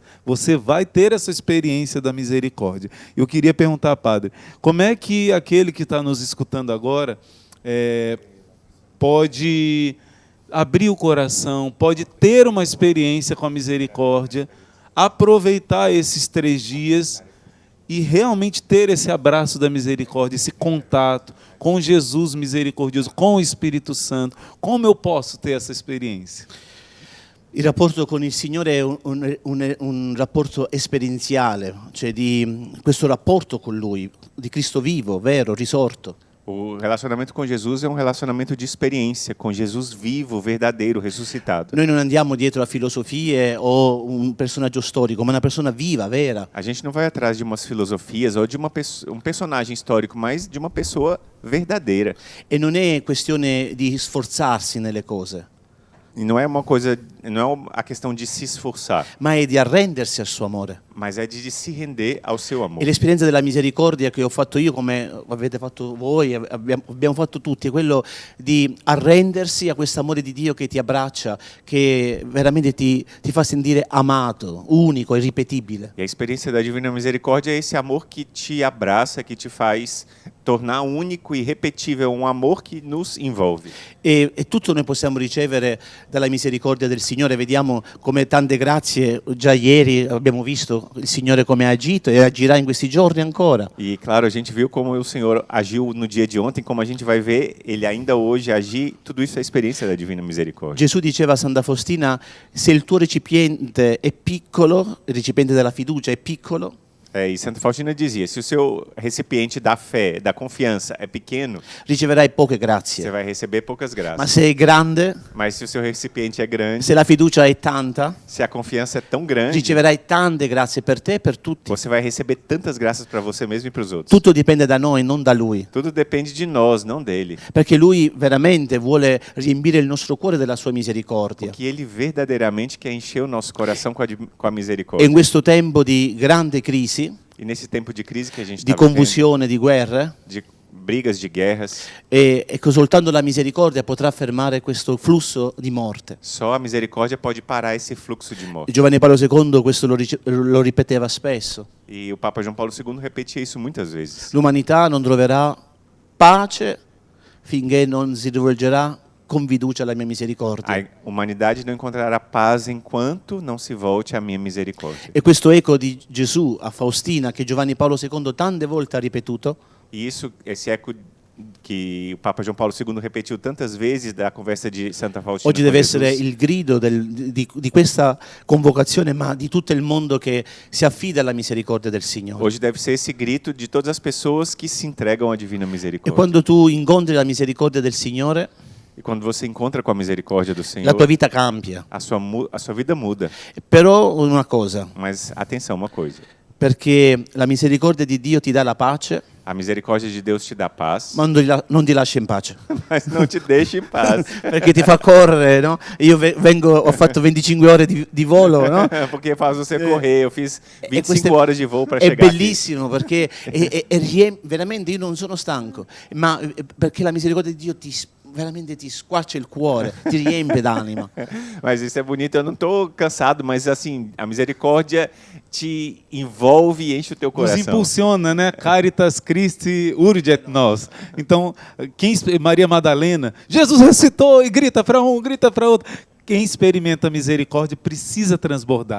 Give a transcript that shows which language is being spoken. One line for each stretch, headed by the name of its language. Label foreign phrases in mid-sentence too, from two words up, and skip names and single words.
Portuguese: Você vai ter essa experiência da misericórdia. Eu queria perguntar, padre, como é que aquele que está nos escutando agora pode abrir o coração, pode ter uma experiência com a misericórdia, aproveitar esses 3 dias e realmente ter esse abraço da misericórdia, esse contato com Jesus misericordioso, com o Espírito Santo? Como eu posso ter essa experiência?
Italian: Il rapporto con il Signore è un rapporto esperienziale, cioè di questo rapporto con Lui, di Cristo vivo, vero, risorto.
Portuguese: O relacionamento com Jesus é um relacionamento de experiência, com Jesus vivo, verdadeiro, ressuscitado.
Italian: Noi non andiamo dietro a filosofie o un personaggio storico, ma una persona viva, vera.
Portuguese: A gente não vai atrás de umas filosofias ou de um personagem histórico, mas de uma pessoa verdadeira.
Italian: E non è questione di sforzarsi nelle cose,
Portuguese: E não é uma coisa, não é a questão de se esforçar,
Italian: ma è di arrendersi al suo amore.
Portuguese: mas é de se render ao seu amor.
Italian: E l'esperienza della misericordia che ho fatto io, come avete fatto voi, abbiamo fatto tutti, è quello di arrendersi a questo amore di Dio che ti abbraccia, che veramente ti fa sentire amato, unico, irripetibile.
Portuguese: E a experiência da Divina Misericórdia é esse amor que te abraça, que te faz tornar único e irrepetível, um amor que nos envolve.
Italian: E tutto noi possiamo ricevere dalla misericordia del Signore. Vediamo come tante grazie, già ieri abbiamo visto il Signore come ha agito e agirà in questi giorni ancora.
Portuguese: E claro, a gente viu como o Senhor agiu no dia de ontem, como a gente vai ver Ele ainda hoje agir. Tudo isso é a experiência da Divina Misericórdia.
Italian: Gesù diceva a Santa Faustina, se il tuo recipiente è piccolo, il recipiente della fiducia è piccolo,
Portuguese: E Santa Faustina dizia, se o seu recipiente da fé, da confiança é pequeno,
Italian: riceverai poche
Portuguese: você
Italian: grazie.
Portuguese: vai receber poucas
Italian: Ma
Portuguese: graças.
Italian: se è grande,
Portuguese: Mas se o seu recipiente é grande,
Italian: se la fiducia è tanta,
Portuguese: se a confiança é tão grande,
Italian: riceverai tante grazie per te e per tutti.
Portuguese: você vai receber tantas graças para você mesmo e para os outros.
Italian: Tutto dipende da noi, non da Lui.
Portuguese: Tudo depende de nós, não dele.
Italian: Perché Lui veramente vuole riempire il nostro cuore della sua misericordia.
Portuguese: Que ele verdadeiramente quer encher o nosso coração com a
Italian: E in
Portuguese: misericórdia.
Italian: questo tempo di grande crisi,
Portuguese: E nesse tempo de crise que a gente
Italian: di
Portuguese: está vivendo,
Italian: confusione, di guerre,
Portuguese: de brigas, de guerras,
Italian: e che soltanto la misericordia potrà fermare questo flusso di morte.
Portuguese: só a misericórdia pode parar esse fluxo de morte.
Italian: Giovanni Paolo II questo lo ripeteva spesso.
Portuguese: E o Papa João Paulo II repetia isso muitas vezes.
Italian: L'umanità non troverà pace finché non si rivolgerà con fiducia alla mia misericordia.
Portuguese: A humanidade não encontrará paz enquanto não se volte à minha misericórdia.
Italian: E questo eco di Gesù a Faustina, che Giovanni Paolo II tante volte ha ripetuto,
Portuguese: E isso, esse eco que o Papa João Paulo II repetiu tantas vezes da conversa di Santa Faustina
Italian: Oggi con deve
Portuguese: Jesus.
Italian: essere il grido di questa convocazione, ma di tutto il mondo che si affida alla misericordia del Signore.
Portuguese: Hoje deve ser esse grito de todas as pessoas que se entregam à divina
Italian: E
Portuguese: misericórdia.
Italian: quando tu incontri la misericordia del Signore,
Portuguese: E quando você encontra com a misericórdia do Senhor,
Italian: la tua vita cambia.
Portuguese: a sua vida muda.
Italian: Però una cosa,
Portuguese: Mas atenção, uma coisa.
Italian: perché la misericordia di Dio ti dà la pace,
Portuguese: A misericórdia de Deus te dá paz,
Italian: ma non ti lascia in pace.
Portuguese: mas não te deixa em paz.
Italian: Perché ti fa correre, no? Io ho fatto 25 ore di volo, no?
Portuguese: Porque faz você correr. Eu fiz
Italian: E
Portuguese: 25 horas de voo para
Italian: è
Portuguese: chegar aqui.
Italian: bellissimo perché veramente io non sono stanco, ma perché la misericordia di Dio veramente ti squarcia il cuore, ti riempie d'anima.
Portuguese: Mas isso é bonito. Eu não estou cansado, mas assim, a misericórdia te envolve e enche o teu Nos coração. impulsiona, né?
Latin: Caritas Christi urget nos.
Portuguese: Então, Maria Madalena, Jesus ressuscitou e grita para um, grita para outro. Quem experimenta a misericórdia precisa transbordar.